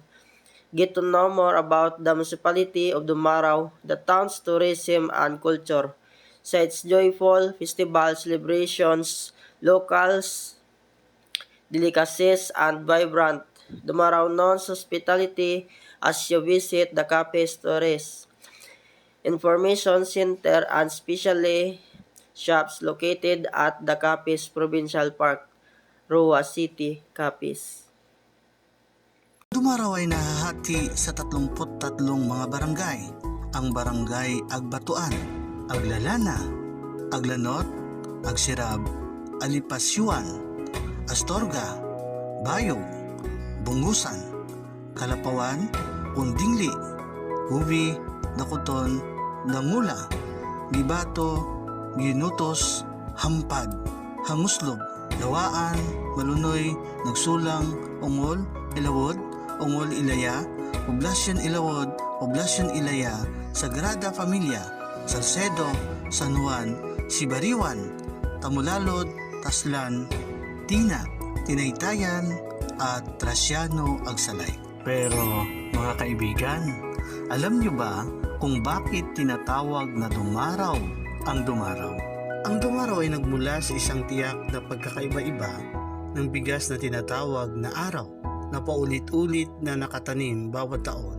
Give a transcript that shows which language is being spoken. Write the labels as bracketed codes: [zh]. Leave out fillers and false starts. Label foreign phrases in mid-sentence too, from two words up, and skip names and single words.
[en] Get to know more about the municipality of Dumaraw, the town's tourism and culture, sites, joyful festival celebrations, locals, delicacies, and vibrant Dumaraw hospitality as you visit the Capiz Tourist Information Center and specially shops located at the Capiz Provincial Park, Roa City, Capiz. [tl] Dumaraw ay nahahati sa 33 mga barangay. Ang barangay Agbatuan, Aglalana, Aglanot, Agsirab, Alipasyuan, Astorga, Bayog, Bungusan, Kalapawan, Undingli, Hubi, Dakuton, Dangula, Gibato, Ginutos, Hampad, Hanguslob, Lawaan, Malunoy, Nagsulang, Ungol, Ilawod, Ungol Ilaya, Poblasyon Ilawod, Poblasyon Ilaya, Sagrada Familia, Salcedo, San Juan, Sibariwan, Tamulalod, Taslan, Tina, Tinaytayan, at Trasiano, Agsalay. Pero mga kaibigan, alam nyo ba kung bakit tinatawag na dumaraw ang dumaraw? Ang dumaraw ay nagmula sa isang tiyak na pagkakaiba-iba ng bigas na tinatawag na araw na paulit-ulit na nakatanim bawat taon.